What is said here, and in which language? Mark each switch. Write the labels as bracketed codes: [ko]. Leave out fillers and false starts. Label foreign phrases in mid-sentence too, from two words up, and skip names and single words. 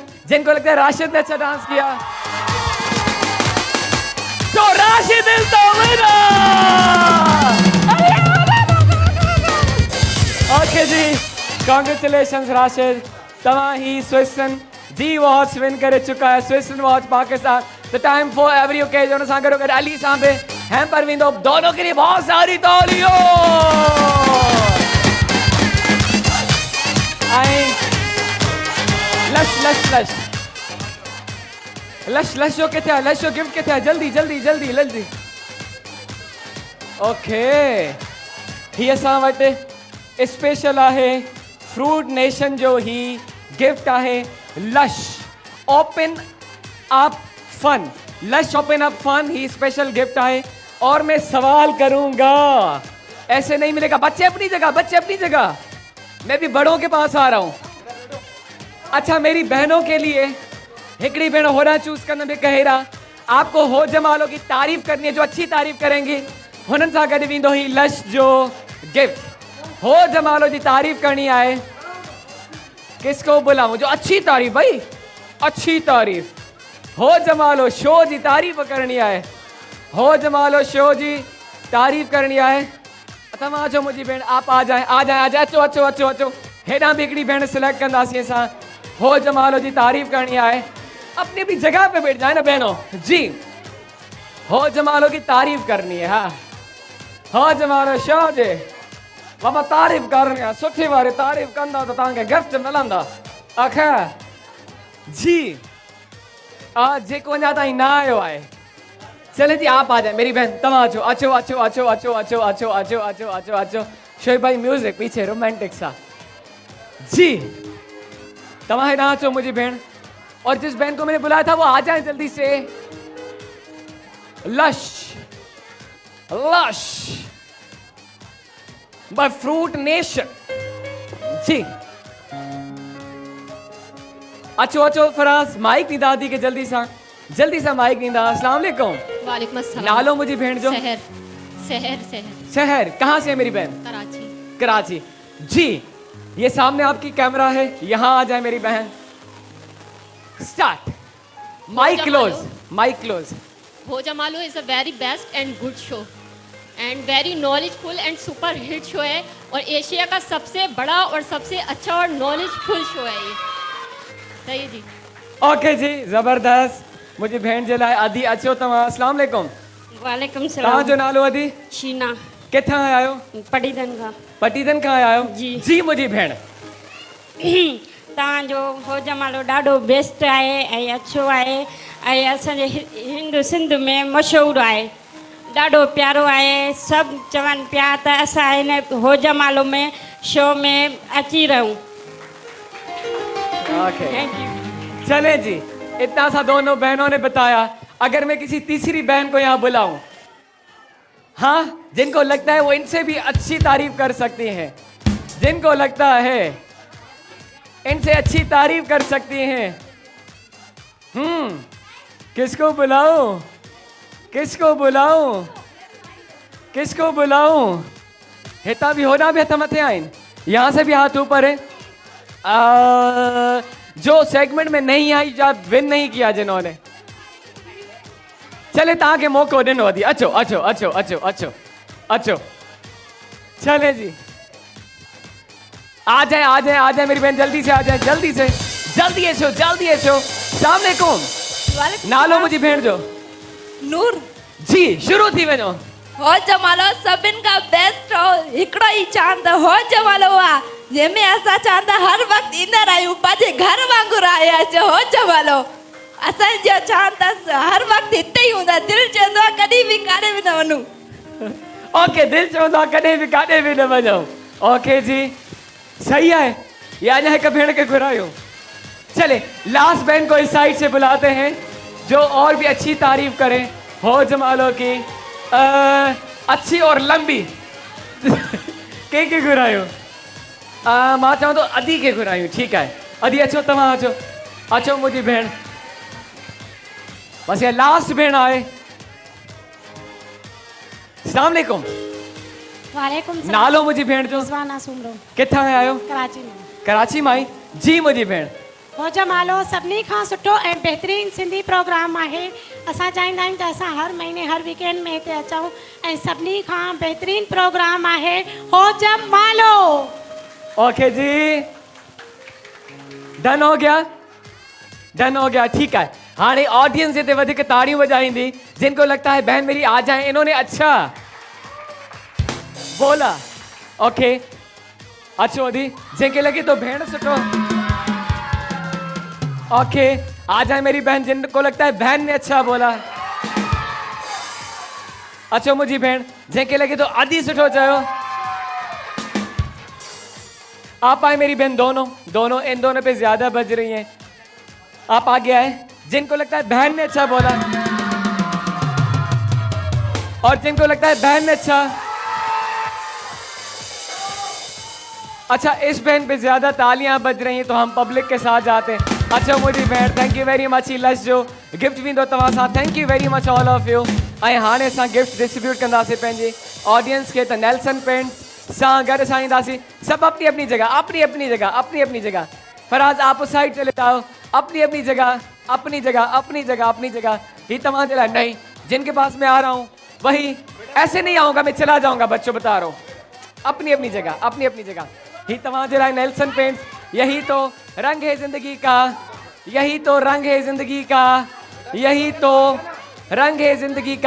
[hi] जिनको लगता है राशिद ने अच्छा डांस किया, तो राशिद [en] is the winner. [sd] ओके जी, कांग्रेचुलेशंस राशिद, तव्हां ही स्विट्ज़रलैंड जी वॉच विन [hi] करे चुका है। [sd] स्विट्ज़रलैंड वॉच पाकिस्तान, [en] The time for every occasion [sd] सां गॾो गॾु अली सां बि हैम्पर वेंदो। [hi] दोनों के लिए बहुत सारी तालियों। [sd] लश लश लश लश लश जो किथे आहे? लश जो गिफ्ट किथे आहे? [hi] जल्दी जल्दी जल्दी जल्दी। [sd] ओके, ही असां वटि स्पेशल आहे फ्रूट नेशन जो ही गिफ्ट आहे लश ओपन अप फन। लश ओपन अप फन ही स्पेशल गिफ्ट आहे। [hi] और मैं सवाल करूंगा, ऐसे नहीं मिलेगा। बच्चे अपनी जगह, बच्चे अपनी जगह, मैं भी बड़ों के पास आ रहा हूं। अच्छा, मेरी बहनों के लिए [sd] हिकड़ी भेण होना [hi] चूज करने में कहेरा। आपको हो जमालो की तारीफ करनी है, जो अच्छी तारीफ करेंगी [sd] हुननि सां गॾु वेंदो ही लश जो गिफ्ट। [hi] हो जमालो जी तारीफ करनी है, किसको बुलाऊं? जो अच्छी तारीफ, भाई अच्छी तारीफ। हो जमालो शो जी तारीफ करनी है, हो जमालो शो जी तारीफ करनी है। [sd] तव्हां अचो मुझी भेण, [hi] आप आ जाए आ जाए आ जाए, [sd] अचो अचो अचो अचो। हेॾां भी हिकड़ी भेण सिलेक्ट कंदासीं असां। [hi] हो जमालो जी तारीफ करनी है, अपनी अपनी जगह पे बैठ जाए ना बहनों जी। हो जमालो की तारीफ करनी है। हाँ, हो जमालो शो जे बाबा तारीफ करनी है, [sd] सुठी वारी तारीफ कंदा तो तव्हांखे गिफ्ट मिलंदा। आखिर जी आज जेको अञा ताईं ना आयो है, चले जी [hi] आप आ जाए मेरी बहन, [sd] तव्हां अचो अचो अचो अचो अचो अचो अचो अचो अचो अचो अचो। [hi] शोएब भाई म्यूजिक पीछे रोमांटिक सा जी। [sd] तव्हां हेॾां अचो मुझी बहन, [hi] और जिस बहन को मैंने बुलाया था वो आ जाए जल्दी से। [sd] लश लश बाय फ्रूट नेशन जी। अचो अचो फराज, माइक दी दादी के जल्दी सा। जल्दी से माइक ॾींदा। [ar] السلام عليكم. وعليكم السلام. [sd] नालो मुझे भेण जो। [hi] शहर शहर शहर शहर कहाँ से है मेरी बहन? कराची। कराची। जी ये सामने आपकी कैमरा है, यहाँ आ जाए मेरी बहन। [en] Start. Mic close, mic close. Bhojmalo is a very best and good show and very knowledgeful and super hit show [hi] है और एशिया का सबसे बड़ा और सबसे अच्छा और नॉलेजफुल शो है ये। सही जी। ओके जी जबरदस्त। [sd] मुझे भेण जे लाइ अदी अचो तव्हां। [ar] السلام عليكم. वालेकुम [sd] तव्हां [ar] सलाम। [sd] जो नालो अदी? शीना। किथां आया आहियो? पटीदन खां। पटीदन खां आया आहियो? जी मुंहिंजी भेण। तव्हांजो भोजमालो ॾाढो बेस्ट आहे ऐं अच्छो आहे ऐं असांजे हिंदू सिंध में मशहूरु आहे, ॾाढो प्यारो आहे। सभु चवनि पिया त असां हिन भोजमालो में शो में अची रहूं। [en] Thank you. [hi] चले जी, इतना सा दोनों बहनों ने बताया। अगर मैं किसी तीसरी बहन को यहाँ बुलाऊं, हाँ, जिनको लगता है वो इनसे भी अच्छी तारीफ कर सकती हैं, जिनको लगता है इनसे अच्छी तारीफ कर सकती हैं, किसको बुलाऊं? किसको बुलाऊं? किसको बुलाऊं? [sd] हिता भी होना भी हथ मथे आइन, [hi] यहाँ से भी हाथ ऊपर है। जो सेगमेंट में नहीं आई, या विन नहीं किया जिन्होंने, चले [sd] ताके मौको दिनो दी। अचो अचो अचो अचो अचो अचो। [hi] चले जी, आ जाए आ जाए आ जाए मेरी बहन, जल्दी से आ जाए, जल्दी से, [sd] जल्दी अचो जल्दी अचो। [ar] السلام عليكم. [sd] नालो मुझी भेण जो? नूर। जी शुरू थी वञो। हो जमालो सभिनि खां बेस्ट हिकिड़ो ई चांद हो जमालो आहे जंहिंमें असां चांद हर वक़्तु ईंदा रहियूं, पंहिंजे घर वांगुरु आयासीं। हो जमालो असांजो चांद हर वक़्तु हिते ई हूंदा, दिलि चवंदो आहे कॾहिं बि काॾे बि न वञूं। ओके, दिलि चवंदो आहे कॾहिं बि काॾे बि न वञो। [hi] ओके जी, सही है। ये आज है [sd] भेड़ के घुरायो। [hi] चले लास्ट बहन को इस साइड से बुलाते हैं जो और भी अच्छी तारीफ करें हो जमालो की, अच्छी और लंबी। [sd] के घुरायो? मां चाहूँ तो अदी के घुरायूं। [hi] ठीक है [sd] अदी, अचो तव्हां अचो अचो मुझी भेण। [hi] बस ये लास्ट भेण आए। [ar] السلام عليكم. وعليكم سلام. [sd] नालो मुझी भेण जो? रिज़वाना सुमरो। किथां आयो? कराची में। कराची माई। जी मुझी भेण। भोजमालो सभिनी खां सुठो ऐं बहितरीनु सिंधी प्रोग्राम आहे। असां चाहींदा आहियूं त असां हर महीने हर वीकेंड में हिते अचूं ऐं सभिनी खां बहितरीनु प्रोग्राम आहे भोजमालो। [hi] ओके जी, डन हो गया, डन हो गया। ठीक है, हाँ ऑडियंस [sd] जिते वधिक ताड़ियों बजाईंदी [hi] जिनको लगता है बहन मेरी आ जाए, इन्होंने अच्छा बोला। [sd] ओके अचो दी, जिनके लगे तो भेड़ सुठो। [hi] ओके आ जाए मेरी बहन, जिनको लगता है बहन ने अच्छा बोला। [sd] अचो मुझी भेण, जिनके लगे तो आदि सुठो चयो। [hi] आप आए मेरी बहन, दोनों दोनों इन दोनों पे ज्यादा बज रही हैं। आप आगे आए, जिनको लगता है बहन ने अच्छा बोला और जिनको लगता है बहन ने अच्छा इस बहन पे ज्यादा तालियां बज रही हैं, तो हम पब्लिक के साथ जाते हैं। अच्छा [sd] मुझी बहन, [en] Thank you very much. [sd] लश जो गिफ्ट भी दो तव्हां सां, [en] Thank you very much all of you. [sd] ऐं हाणे असां गिफ्ट डिस्ट्रीब्यूट कंदासीं पंहिंजे ऑडियंस के। त नेल्सन पेंट सां गॾु असां ईंदासीं। [hi] सब अपनी अपनी जगह, अपनी अपनी जगह, अपनी अपनी जगह। फराज आप उस साइड चले जाओ, अपनी अपनी जगह, अपनी जगह, अपनी जगह, अपनी जगह। ये तमाम चला नहीं, जिनके पास मैं आ रहा हूँ वही, ऐसे नहीं आऊँगा मैं, चला जाऊँगा, बच्चों बता रहा हूँ। अपनी अपनी जगह, अपनी अपनी जगह। ही तमाम जरा नेल्सन पेंट, यही तो रंग है जिंदगी का, यही तो रंग है जिंदगी का, यही तो रंग है जिंदगी का।